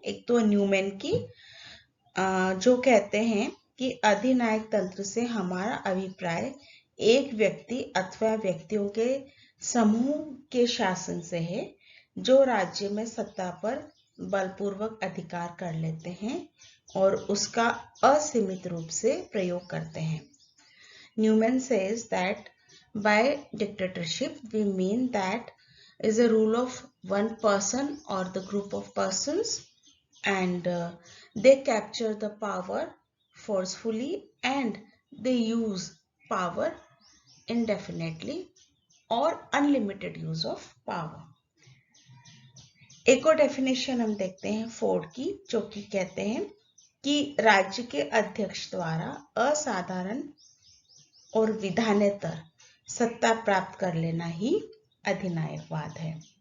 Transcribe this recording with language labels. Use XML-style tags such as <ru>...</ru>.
<hi>एक तो न्यूमैन की, जो कहते हैं कि अधिनायक तंत्र से हमारा अभिप्राय एक व्यक्ति अथवा व्यक्तियों के समूह के शासन से है जो राज्य में सत्ता पर बलपूर्वक अधिकार कर लेते हैं और उसका असीमित रूप से प्रयोग करते हैं।</hi> <en>Newman says that by dictatorship we mean that is a rule of one person or the group of persons and they capture the power forcefully and they use power indefinitely or unlimited use of power.</en> <hi>एक और definition हम देखते हैं Ford की, जो कि कहते हैं कि राज्य के अध्यक्ष द्वारा असाधारण और विधानेतर सत्ता प्राप्त कर लेना ही अधिनायकवाद है।</hi>